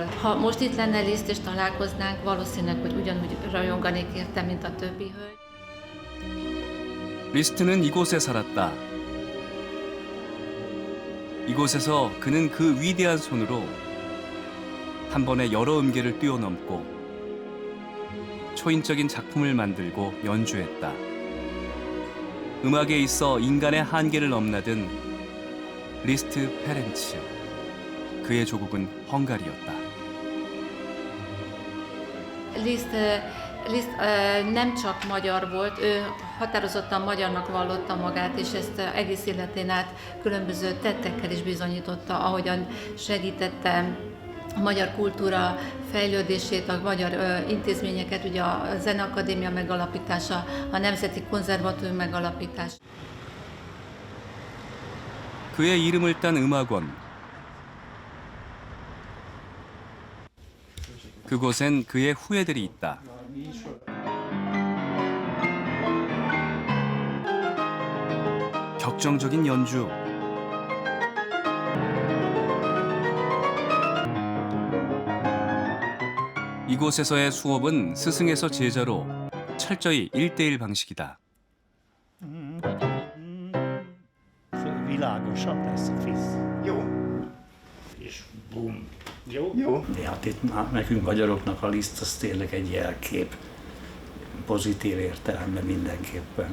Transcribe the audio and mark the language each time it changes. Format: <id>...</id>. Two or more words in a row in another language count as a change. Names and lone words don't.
<hu>Ha most itt lenne Liszt és találkoznánk, valószínűleg, hogy ugyanúgy rajonganék érte, mint a többi hölgy.</hu> <ko>리스트는 이곳에 살았다. 이곳에서 그는 그 위대한 손으로 한 번에 여러 음계를 뛰어넘고 초인적인 작품을 만들고 연주했다. 음악에 있어 인간의 한계를 넘나든 리스트 페렌츠. 그의 조국은 헝가리였다.</ko> <hu>Liszt nem csak magyar volt, ő határozottan magyarnak vallotta magát, és ezt egész életén át különböző tettekkel is bizonyította, ahogyan segítette a magyar kultúra fejlődését, a magyar intézményeket, ugye a Zeneakadémia megalapítása, a Nemzeti Konzervatórium megalapítása.</hu> <ko>그의 이름을 딴 음악원. 그곳엔 그의 후예들이 있다. 격정적인 연주. 이곳에서의 수업은 스승에서 제자로 철저히 1:1 방식이다.</ko> <hu>Világosabb lesz a fisz. Jó. És bum. Jó? Jó. De hát itt nekünk magyaroknak a Liszt az tényleg egy jelkép. Pozitív értelemben mindenképpen.</hu>